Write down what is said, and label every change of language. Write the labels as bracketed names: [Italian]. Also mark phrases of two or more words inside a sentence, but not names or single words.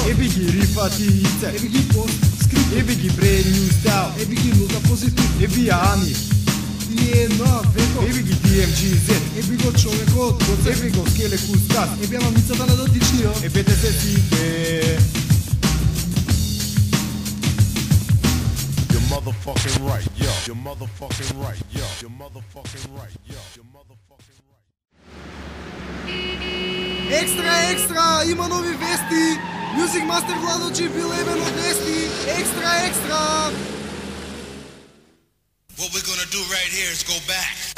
[Macedonian] еби ги Рифати Ице, еби ги Пост Скрипт, еби ги Brand New Style, еби ги Нулта Позитив, еби ја Ани, и на веко, еби ги DMGZ, еби го човекот, еби го Скеле Кускат, еби ја мамицата на дотичниот, ебете се сите. [English] Motherfucking right, yo. You're motherfucking right, yo. You're motherfucking right, yo. You're motherfucking right. [Macedonian] Екстра, екстра, има нови вести. Music Master Владо G бил ебен од вести. Екстра, екстра. [English] What we're gonna do right here is go back.